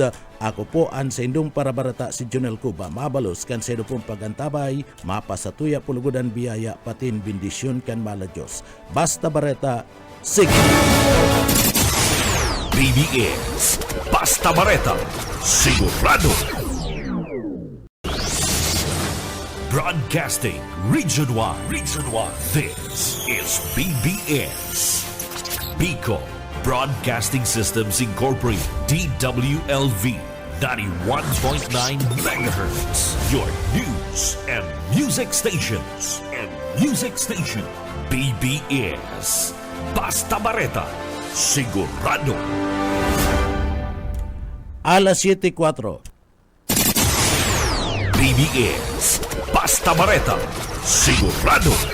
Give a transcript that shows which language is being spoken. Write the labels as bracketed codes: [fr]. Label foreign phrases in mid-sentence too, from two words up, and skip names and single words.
[bik] Ako po ang sa indong para bareta si Jonel Cuba. Mabalos kan sa pong pagantabay mapasatuya pulugudan biyaya patin bindisyon kan mala Diyos. Basta bareta, sige! BBS Basta Bareta, sigurado. [en] Broadcasting Region 1. This is BBS. Bicol Broadcasting Systems Incorporated. DWLV 91.9 MHz. Your news and music stations. [bik] BBS. Basta Bareta. Sigurado. Alas 7:04. BBS Basta Bareta, sigurado.